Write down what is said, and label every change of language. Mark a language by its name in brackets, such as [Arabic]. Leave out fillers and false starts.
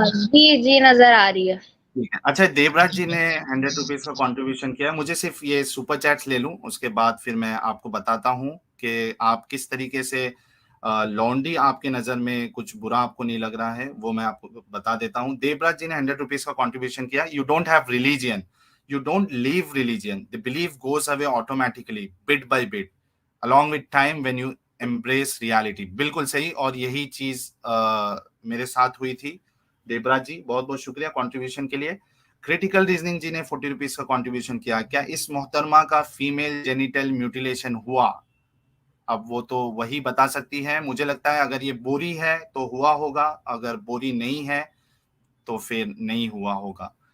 [Urdu] جی جی نظر آ رہی ہے. ٹھیک ہے. اچھا, دیوراج جی نے 100 روپیز کا کنٹریبیوشن کیا. مجھے صرف یہ سپر چیٹس لے لوں, اس کے بعد پھر میں آپ کو بتاتا ہوں کہ آپ کس طریقے سے لانڈری آپ کے نظر میں کچھ برا آپ کو نہیں لگ رہا ہے, وہ میں آپ کو بتا دیتا ہوں. دیوراج جی نے 100 روپیز کا کنٹریبیوشن کیا. [English] You don't have religion, you don't leave religion, the belief goes away automatically bit by bit along with time when you embrace reality. [Urdu] بالکل صحیح, اور یہی چیز میرے ساتھ ہوئی تھی. دیوراج جی بہت بہت شکریہ کنٹریبیوشن کے لیے. کریٹیکل ریزننگ جی نے 40 روپیز کا کنٹریبیوشن کیا. کیا اس محترمہ کا فیمیل جینیٹل میوٹیلیشن ہوا؟ اب وہ تو وہی بتا سکتی ہے. مجھے لگتا ہے اگر یہ بوری ہے تو ہوا ہوگا, اگر بوری نہیں ہے تو پھر نہیں ہوا ہوگا.